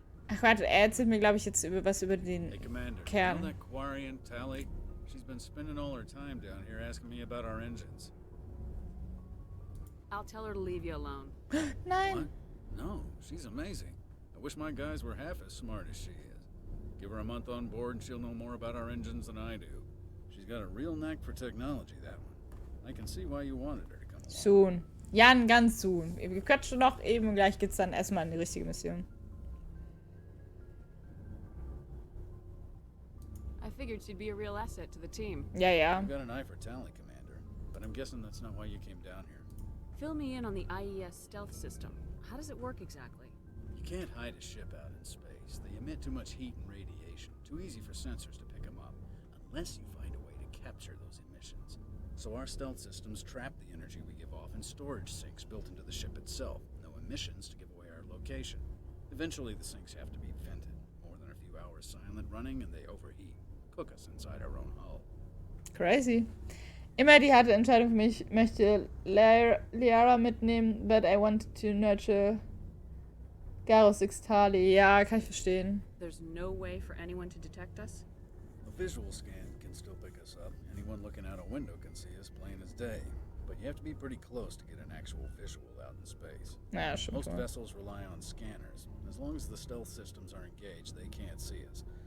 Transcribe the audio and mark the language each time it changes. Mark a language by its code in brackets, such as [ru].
[de] Ach warte, er erzählt mir, glaube ich, jetzt was über den Kern. [en] You know that Quarian Tally? She's been spending all her time down here asking me about our engines. I'll tell her to leave you alone. [de] Nein. [en] What? No, she's amazing. I wish my guys were half as smart as she is. Give her a month on board and she'll know more about our engines than I do. She's got a real knack for technology, that one. I can see why you wanted her to come along. [de] Soon. Jan, ganz soon. Wir quatschen noch eben und gleich geht's dann erstmal in die richtige Mission. [en] I figured she'd be a real asset to the team. [de] Ja, ja. [en] You've got an eye for Tally, Commander. But I'm guessing that's not why you came down here. Fill me in on the IES stealth system. How does it work exactly? You can't hide a ship out in space. They emit too much heat and radiation. Too easy for sensors to pick them up. Unless you find a way to capture those emissions. So our stealth systems trap the energy we give off in storage sinks built into the ship itself. No emissions to give away our location. Eventually the sinks have to be vented. More than a few hours silent running and they overheat. Cook us inside our own hull. Crazy. [de] Immer die harte Entscheidung für mich. Ich möchte Liara mitnehmen, [en] but I wanted to nurture Garrus Ixtali. [de] Ja, kann ich verstehen. [en] There's no way for anyone to detect us? A visual scan can still pick us up. Anyone looking out a window can see us plain as day. But you have to be pretty close to get an actual visual out in space. [de] Ja, schon [en] Most [de] klar. [en] vessels rely on scanners. As long as the stealth systems are engaged, they can't see us.